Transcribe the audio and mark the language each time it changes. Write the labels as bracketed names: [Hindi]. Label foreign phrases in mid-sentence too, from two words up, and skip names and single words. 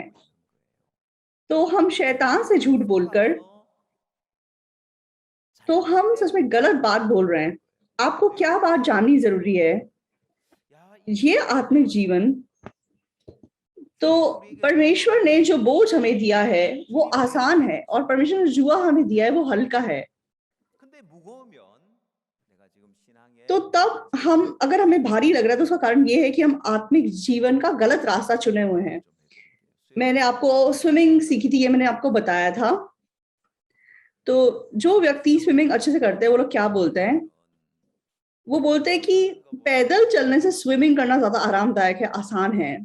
[Hindi] तो हम शैतान से झूठ बोलकर तो हम सच में गलत बात बोल रहे हैं। आपको क्या बात जाननी ज़रूरी है, ये आत्मिक जीवन तो परमेश्वर ने जो बोझ हमें दिया है वो आसान है, और परमेश्वर ने जुआ हमें दिया है वो हल्का है। [Korean] 근데 무거우면 내가 지금 신앙에 [Hindi] तो तब हम, अगर हमें भारी लग रहा है तो उसका कारण ये है कि हम आत्मिक जीवन का गलत रास्ता चुने हुए हैं। मैंने आपको स्विमिंग सीखी थी, ये मैंने आपको बताया था। तो जो व्यक्ति स्विमिंग अच्छे से करते हैं वो लोग क्या बोलते हैं, वो बोलते हैं कि पैदल चलने से स्विमिंग करना ज्यादा आरामदायक है, आसान है।